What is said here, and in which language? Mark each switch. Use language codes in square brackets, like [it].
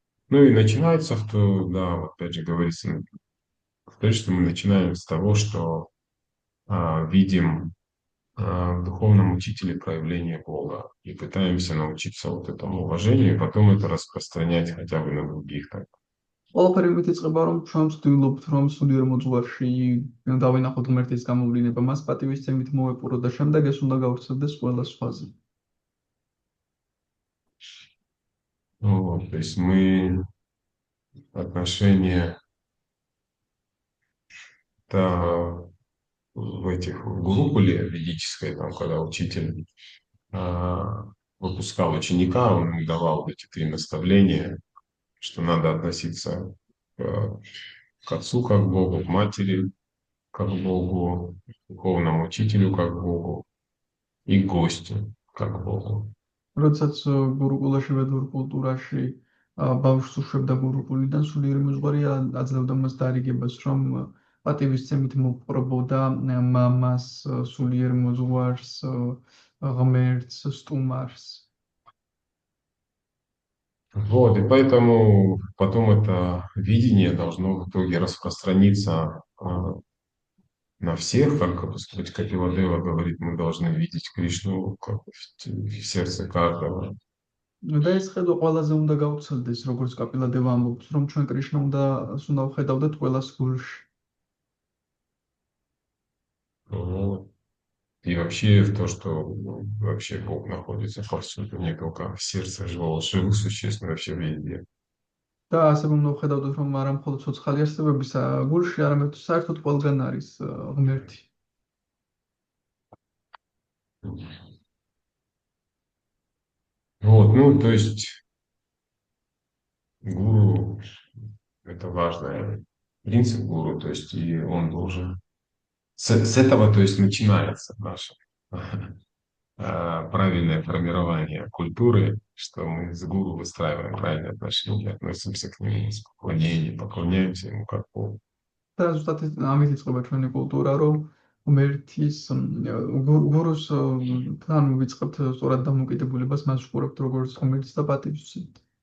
[ru] Ну и начинается, да, вот опять же говорится, что мы начинаем с того, что видим в духовном учителе проявление Бога и пытаемся научиться вот этому уважению, и потом это распространять хотя бы на других. Так. [ka] ყველაფერი მით იწყება, რომ ჩვენ ვცდილობთ, რომ სულიერ მოძღვარში დავინახოთ ღმერთის გამოვლინება, მას პატივისცემით მოვეპყროთ და შემდეგ ეს უნდა გავრცელდეს ყველა სხვაზე. [ru] Вот, то есть мы отношения в этих в гурукуле ведической, там, когда учитель выпускал ученика, он ему давал вот эти 3 наставления, что надо относиться к отцу как к Богу, к матери как к Богу, к духовному учителю как к Богу и к гостю как к Богу. [ka] როდესაც გურუკულაში ვედურ კულტურაში ბავშვს უშვებდა გურუკულიდან, სულიერი მოძღვარი აძლევდა მას დარიგებას, რომ პატივისცემით მოპყრობოდა მამას, სულიერ მოძღვარს, ღმერთს, стумарс. [ru] Вот, и поэтому потом это видение должно в итоге распространиться на всех, как Капиладева говорит, мы должны видеть Кришну как в сердце каждого. [ka] და ეს ხედვა ყველაზე უნდა გავრცელდეს, როგორც კაპილადევა ამბობს, რომ ჩვენ კრიშნა უნდა ვხედავდეთ ყველას გულში. [ru] И вообще в то, что вообще Бог находится повсюду, не только в сердце живых существ, но вообще везде. [ka] და ასევე უნდა ვხედავდეთ, რომ არა მხოლოდ ცოცხალი არსებების გულში, არამედ საერთოდ ყველგან არის ღმერთი. [ru] Вот, ну, то есть гуру – это важный принцип гуру, то есть и он должен… С этого, то есть, начинается наше правильное формирование культуры, что мы с гуру выстраиваем правильные отношения, относимся к нему с поклонением, поклоняемся ему как Богу. [ka] და ზუსტად ამით იწყება ჩვენი კულტურა, რომ ღმერთის გურუს თან ვიწყებთ სწორად დამოკიდებულებას, მას ვყურებთ როგორც ღმერთს და პატივისცემთ.